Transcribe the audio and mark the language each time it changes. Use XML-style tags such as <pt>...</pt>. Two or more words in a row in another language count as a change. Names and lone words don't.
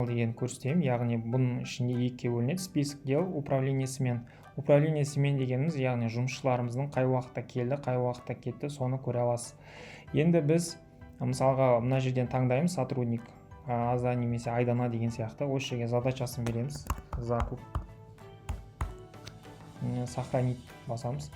<kk>деген көрсетемін. Яғни бұның ішінде екіге бөлінеді:</kk> <ru>список дел, управление смен. Управление смен</ru> <kk>дегеніміз, яғни жұмысшыларымыздың қай уақытта келді, қай уақытта кетті, соны көре аласыз. Енді біз мысалға мына жерден таңдаймыз: сотрудник аза немесе айдана деген сияқты. Осы жерге задачасын береміз:</kk> <ru>закуп, сохранить</ru> <kk>басамыз.</kk>